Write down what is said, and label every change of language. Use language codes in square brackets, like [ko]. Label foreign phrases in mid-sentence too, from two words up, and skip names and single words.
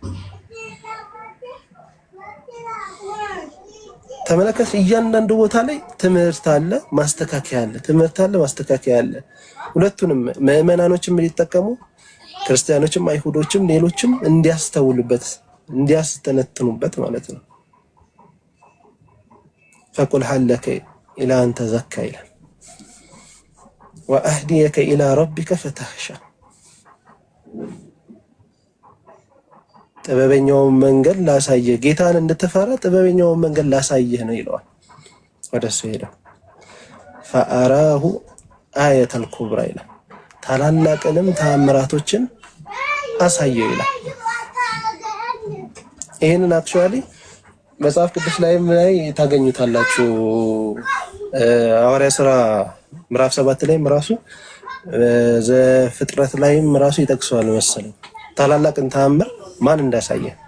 [am] ተመለከት፣ እያንዳንዱ ቦታ ላይ ትምህርት አለ፣ ማስተካከያ አለ። ትምህርት አለ፣ ማስተካከያ አለ። ሁለቱንም ምዕመናኖችም ሊጠቀሙ ክርስቲያኖችም አይሁዶችም ሌሎችም እንዲያስተውሉበት እንዲያስተነትኑበት ማለት ነው። [ar] فقل هل لك إلى أن تزكى وأهديك إلى ربك فتخشى [am] ጥበበኛውን መንገድ ላሳየህ ጌታን እንድትፈራ ጥበበኛውን መንገድ ላሳየህ ነው ይለዋል። ወደሱ ሄደው [ar] فأراه آية الكبرى [am] ይላል። ታላላቅንም ተአምራቶችን አሳየው ይላል። ይሄንን አክቹአሊ መጽሐፍ ቅዱስ ላይም ላይ ታገኙታላችሁ። ሐዋርያ ሥራ ምዕራፍ 7 ላይም ራሱ ዘፍጥረት ላይም ራሱ ይጠቅሰዋል መሰለኝ ታላላቅን ተአምር ማን እንዳሳየ